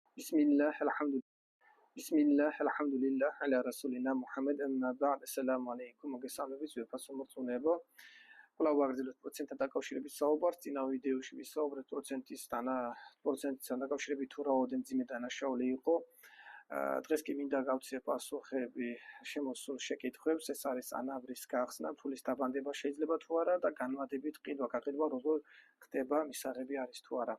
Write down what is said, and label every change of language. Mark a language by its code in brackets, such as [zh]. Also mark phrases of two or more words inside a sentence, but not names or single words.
[ar] بسم الله، الحمد لله. بسم الله، الحمد لله، على رسولنا محمد، أما بعد، السلام عليكم, [ka] მოგესალმებით, ვიფასო მორწმუნეებო. კვლავ ვაგრძელებთ პროცენტთან დაკავშირებით საუბარს. წინა ვიდეოში ვისაუბრეთ პროცენტთან დაკავშირებით თუ რაოდენ მძიმე დანაშაული იყო. დღეს კი მინდა გავცე პასუხები შემოსულ შეკითხვებს. ეს არის ანაბრის გახსნა, ფულის დაბანდება შეიძლება თუ არა და განმადებით გაყიდვა როგორ ხდება, მისაღები არის თუ არა.